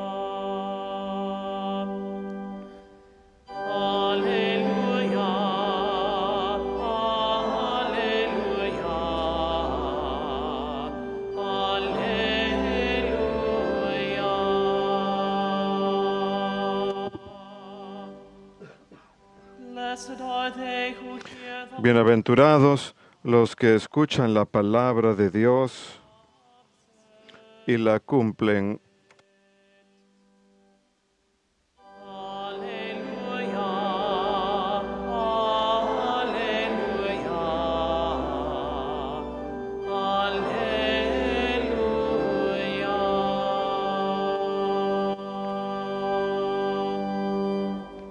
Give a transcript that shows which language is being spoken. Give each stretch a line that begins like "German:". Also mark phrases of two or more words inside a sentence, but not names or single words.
Latin: Alleluia, alleluia.
English: Blessed are they who hear the
Spanish: Bienaventurados los que escuchan la palabra de Dios y la cumplen.
Latin: Alleluia, alleluia, alleluia.